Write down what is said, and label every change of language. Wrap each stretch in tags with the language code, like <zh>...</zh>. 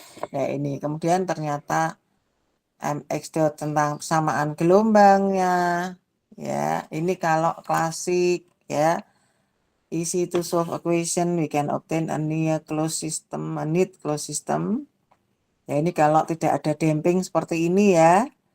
<id>Ya, ini kemudian ternyata MX dot tentang persamaan gelombangnya ya. Ini kalau klasik ya,</id> <en>easy to solve equation, we can obtain a near closed system, a neat closed system ya.</en> <id>Ini kalau tidak ada damping seperti ini ya.</id>